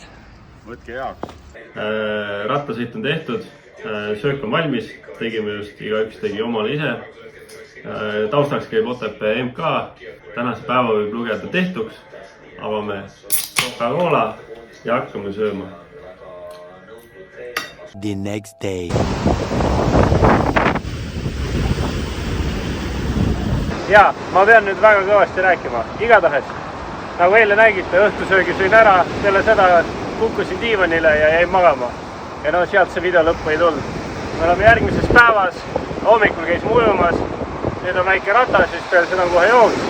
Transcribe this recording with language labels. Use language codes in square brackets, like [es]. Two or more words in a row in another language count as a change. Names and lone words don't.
[et] Võtke heaks. Rattasõit on tehtud. Söök on valmis. Tegime just, igaüks tegi omale ise. Taustaks käib Otepää MK. Tänase päeva võib lugeda tehtuks. Avame Coca-Cola ja hakkame sööma. [en] The next day. [et] Ja, ma pean nüüd väga kõvasti rääkima. Igatahes, nagu eile nägite, õhtusöögi sõin ära, selle seda kukkusin diivanile ja jäin magama. Ja no sealt see video lõppu ei tulnud. Me oleme järgmises päevas, hommikul käis ujumas, nüüd on väike ratas, siis peale seda on kohe jooks.